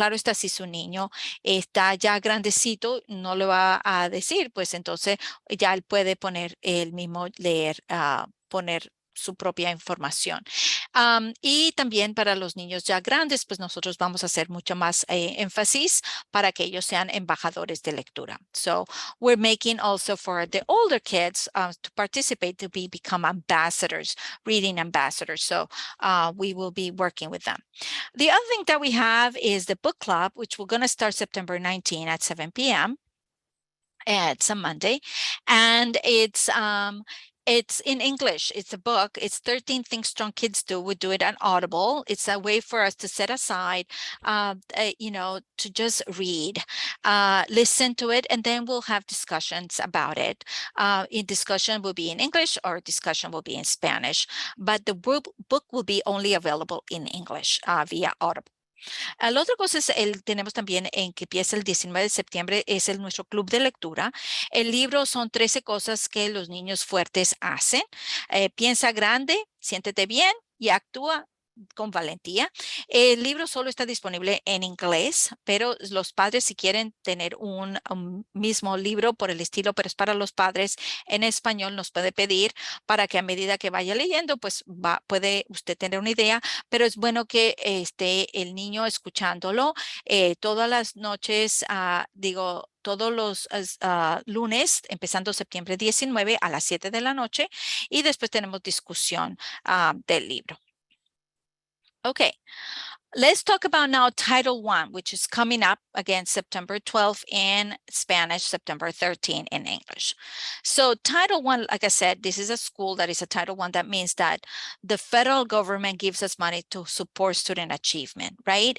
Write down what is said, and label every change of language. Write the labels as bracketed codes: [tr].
[es] Claro está, si su niño está ya grandecito, no le va a decir, pues entonces ya él puede poner el mismo leer, poner su propia información. Y también para los niños ya grandes, pues nosotros vamos a hacer mucho más énfasis para que ellos sean embajadores de lectura. [en] So we're making also for the older kids to participate to become ambassadors, reading ambassadors. So we will be working with them. The other thing that we have is the book club, which we're going to start September 19 at 7 p.m. It's a Monday, and it's in English. It's a book. It's 13 Things Strong Kids Do. We do it on Audible. It's a way for us to set aside, to just read, listen to it, and then we'll have discussions about it. In discussion will be in English or discussion will be in Spanish, but the book will be only available in English via Audible. [es] La otra cosa es, tenemos también en que empieza el 19 de septiembre, es nuestro club de lectura. El libro son 13 cosas que los niños fuertes hacen. Piensa grande, siéntete bien y actúa con valentía. El libro solo está disponible en inglés, pero los padres si quieren tener un mismo libro por el estilo, pero es para los padres en español, nos puede pedir para que a medida que vaya leyendo, pues puede usted tener una idea, pero es bueno que esté el niño escuchándolo todas las noches, todos los lunes, empezando septiembre 19 a las 7 de la noche, y después tenemos discusión del libro. [en] Okay, let's talk about now Title I, which is coming up again September 12th in Spanish, September 13th in English. So Title I, like I said, this is a school that is a Title I. That means that the federal government gives us money to support student achievement, right?